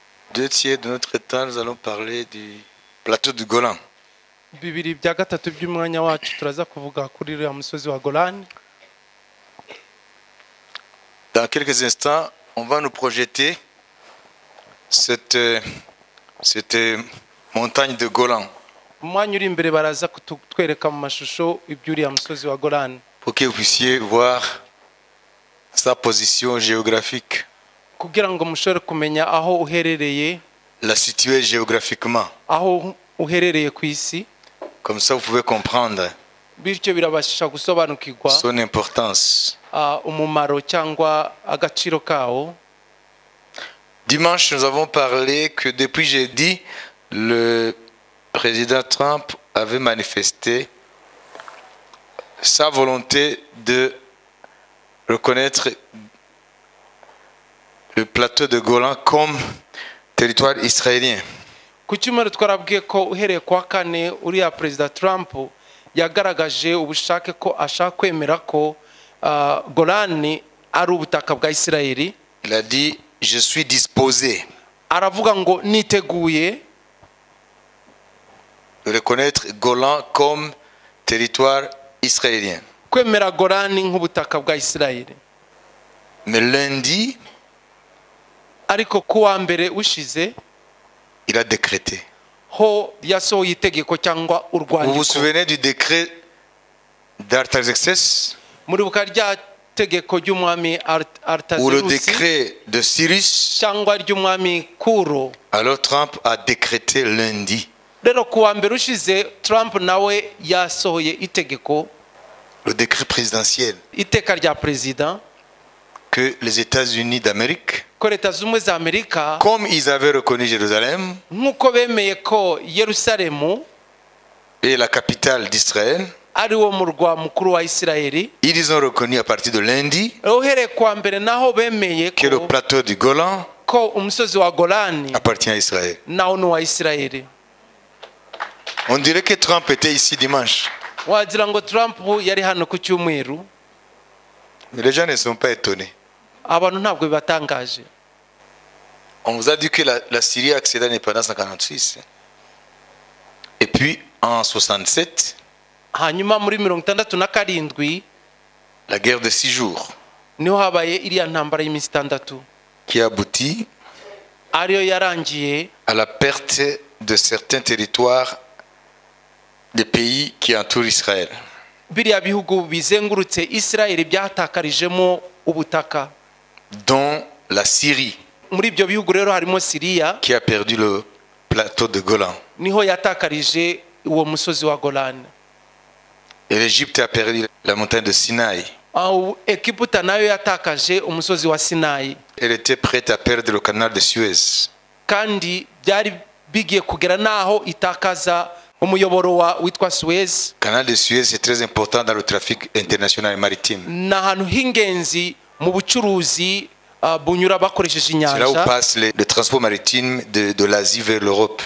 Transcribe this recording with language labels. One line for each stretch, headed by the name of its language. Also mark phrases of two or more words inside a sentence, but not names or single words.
French: deux tiers de notre temps, nous allons parler du plateau du Golan.
Kinyarwanda: bibiri bya gatatu by'umwanya wacu turaza kuvuga kuri uriya musozi wa Golani.
French: Dans quelques instants, on va nous projeter cette montagne de Golan
Kinyarwanda: Umwanya uri imbere baraza kutwereka mu mashusho iby'uriya musozi wa Golani
French: pour que vous puissiez voir sa position géographique,
Kinyarwanda: kugira ngo mushobore kumenya aho uherereye,
French: la situer géographiquement.
Kinyarwanda: aho uherereye ku isi,
French: Comme ça, vous pouvez comprendre
Kinyarwanda: bityo birabashisha gusobanukirwa
French: son importance.
Kinyarwanda: umumaro cyangwa agaciro kawo.
French: Dimanche, nous avons parlé que depuis jeudi, le président Trump avait manifesté sa volonté de reconnaître le plateau de Golan comme territoire israélien.
Kinyarwanda: Ku cyumweru twarabwiye ko uhereye kwa kane uriya Perezida Trump yagaragaje ubushake ko ashaka kwemera ko Golani ari ubutaka bwa Isirayeli.
French: Il a dit, je suis disposé
Kinyarwanda: Aravuga ngo niteguye
French: de reconnaître Golan comme territoire israélien.
Kinyarwanda: kwemera Golani nk'ubutaka bwa Isirayeli.
French: Mais lundi,
Kinyarwanda: Ariko kuwa mbere ushize
French: il a décrété.
Kinyarwanda: ho yasohoye itegeko cyangwa
French: Vous vous
Kinyarwanda: urwandiko.
French: souvenez du décret d'Artaxerxès
Kinyarwanda: Muri buka rya tegeko ry'umwami
French: ou le
Kinyarwanda: Artazerusi
French: décret de Cyrus?
Kinyarwanda: cyangwa ry'umwami Kuro.
French: Alors Trump a décrété lundi
Kinyarwanda: Rero kuwa mbere ushize Trump nawe yasohoye itegeko,
French: le décret présidentiel
Kinyarwanda: iteka rya Perezida,
French: que les États-Unis d'Amérique,
Kinyarwanda: ko Leta z'Ubumwe za Amerika
French: comme ils avaient reconnu Jérusalem
Kinyarwanda: nk'uko bemeye ko Yerusalemu
French: et la capitale d'Israël,
Kinyarwanda: ari wo murwa mukuru wa Isirayeli,
French: ils ont reconnu à partir de lundi
Kinyarwanda: uhereye kuwa mbere naho bemeye
French: que le plateau du Golan
Kinyarwanda: ko umusozi wa Golani
French: appartient à Israël.
Kinyarwanda: nawo ni uwa Isirayeli.
French: On dirait que Trump était ici dimanche.
Kinyarwanda: Wagira ngo Trump yari hano ku cyumweru.
French: Mais les gens ne sont pas étonnés.
Kinyarwanda: Abantu ntabwo bibatangaje.
French: On vous a dit que la Syrie a accédé à l'indépendance en 1946. Et puis en 1967,
Kinyarwanda: Hanyuma muri 67
French: la guerre de 6 jours
Kinyarwanda: niho habaye iriya ntambara y'iminsi 6
French: qui aboutit
Kinyarwanda: ariyo yarangiye
French: à la perte de certains territoires des pays qui entourent Israël.
Kinyarwanda: biriya bihugu bizengurutse Isirayeli byatakarijemo ubutaka.
French: Dont la Syrie
Kinyarwanda: Muri ibyo bihugu rero harimo Siriya,
French: qui a perdu le plateau de Golan.
Kinyarwanda: niho yatakarije uwo musozi wa Golani.
French: Et l'Égypte a perdu la montagne de Sinaï.
Kinyarwanda: Egiputa nayo yatakaje umusozi wa Sinayi,
French: Elle était prête à perdre le canal de Suez.
Kinyarwanda: kandi byari bigiye kugera naho itakaza umuyoboro witwa Suez.
French: Le canal de Suez est très important dans le trafic international et maritime.
Kinyarwanda: Ni ahantu h'ingenzi mu bucuruzi bunyura bakoresheje
French: C'est là où
Kinyarwanda: inyanja.
French: passe le transport maritime de l'Asie vers l'Europe.